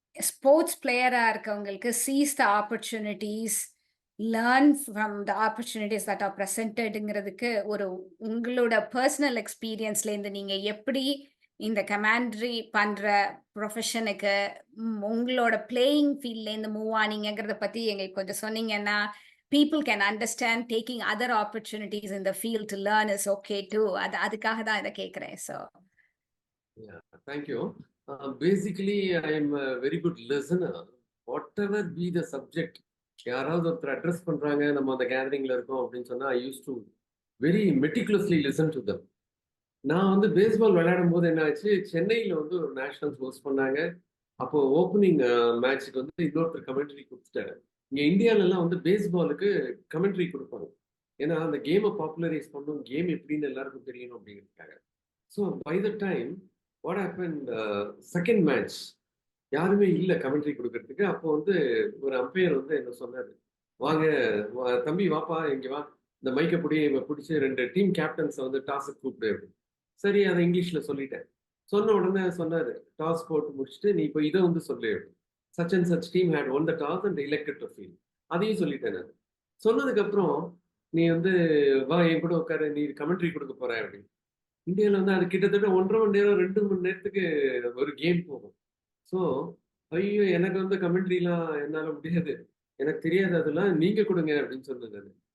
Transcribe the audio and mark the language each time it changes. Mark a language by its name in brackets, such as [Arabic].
[Tamil] Sports பிளேயரா இருக்கவங்களுக்கு cheese the opportunities, learn from the opportunities that R ப்ரெசன்டட்ங்கிறதுக்கு ஒரு உங்களோட பர்சனல் எக்ஸ்பீரியன்ஸ்லேருந்து நீங்க எப்படி இந்த கமாண்ட்ரி பண்ற ப்ரொஃபஷனுக்கு உங்களோட பிளேயிங் ஃபீல்ட்லேருந்து மூவ் ஆனீங்கிறத பத்தி எங்களுக்கு கொஞ்சம் சொன்னீங்கன்னா [English] people can understand taking other opportunities in the field to learn is okay too. [Tamil] அதுக்காக தான் இதை கேட்கிறேன். So [English] yeah, thank you. Basically I am a very good listener, whatever be the subject. [Tamil] யாராவது ஒருத்தர் அட்ரஸ் பண்றாங்க, நம்ம அந்த கேதரிங்ல இருக்கோம் அப்படின்னு சொன்னா [English] I used to very meticulously listen to them. [Tamil] நான் வந்து பேஸ்பால் விளையாடும் போது என்ன ஆச்சு, சென்னையில வந்து ஒரு நேஷனல்ஸ் ஹோஸ்ட் பண்ணாங்க. அப்போ ஓப்பனிங் மேட்ச்சுக்கு வந்து இன்னொருத்தர் கமெண்ட்ரி கொடுத்துட்டாரு. இங்கே இந்தியாவிலலாம் வந்து பேஸ்பாலுக்கு கமெண்ட்ரி கொடுப்பாங்க, ஏன்னா அந்த கேமை பாப்புலரைஸ் பண்ணணும், கேம் எப்படின்னு எல்லாருக்கும் தெரியணும் அப்படிங்கிறதுக்காக. [English] so by the time what happen, second match [Tamil] யாருமே இல்லை கமெண்ட்ரி கொடுக்கறதுக்கு. அப்போ வந்து ஒரு அம்பையர் வந்து என்ன சொன்னார், வாங்க தம்பி வாப்பா இங்கே வா, இந்த மைக்கை பிடிச்சி 2 டீம் கேப்டன்ஸை வந்து டாஸுக்கு கூப்பிடு அப்படின்னு. சரி, அதை இங்கிலீஷில் சொல்லிட்டேன். சொன்ன உடனே சொன்னார், டாஸ் போட்டு முடிச்சுட்டு நீ இப்போ இதை வந்து சொல்லு, [English] such and such team had won the toss and elected to field. [Tamil] அதையும் சொல்லிட்டேன் நான். சொன்னதுக்கு அப்புறம் நீ வந்து வா என் கூட உட்காரு, நீ கமெண்ட்ரி கொடுக்க போற அப்படின்னு. இந்தியாவில் வந்து அது கிட்டத்தட்ட 1.5 மணி நேரம் 2 மணி நேரத்துக்கு ஒரு கேம் போகும். ஸோ ஐயோ எனக்கு வந்து கமெண்ட்ரிலாம் என்னால் முடியாது, எனக்கு தெரியாது, அதெல்லாம் நீங்க கொடுங்க அப்படின்னு சொன்னது.